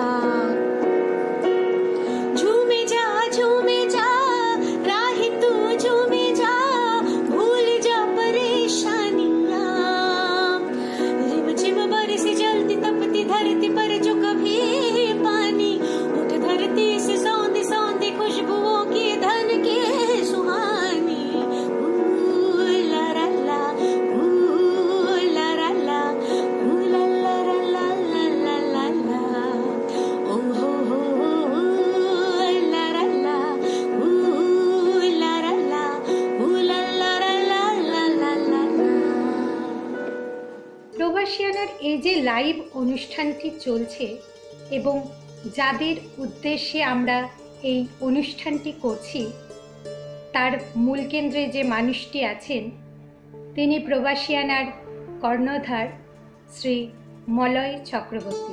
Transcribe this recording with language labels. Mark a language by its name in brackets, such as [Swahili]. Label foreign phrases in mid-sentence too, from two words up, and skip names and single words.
[Hindi] झूमे जा राही तू झूमे जा, भूल जा परेशानियां, रिम झिम बरसी जलती तपती धरती पर जो कभी पानी, उठ धरती से सौंधी सौंधी खुशबुओं की धन के सुहानी, ला ला ला, ला ला ला, ला ला ला ला ला ला ला, ओ हो ला ला ला, ला ला ला, ला ला ला ला ला ला ला। [Bangla] প্রবাসিয়ানার এই যে লাইভ অনুষ্ঠানটি চলছে এবং যাদের উদ্দেশ্যে আমরা এই অনুষ্ঠানটি করছি, তার মূল কেন্দ্রে যে মানুষটি আছেন, তিনি প্রবাসিয়ানার কর্ণধার শ্রী মলয় চক্রবর্তী।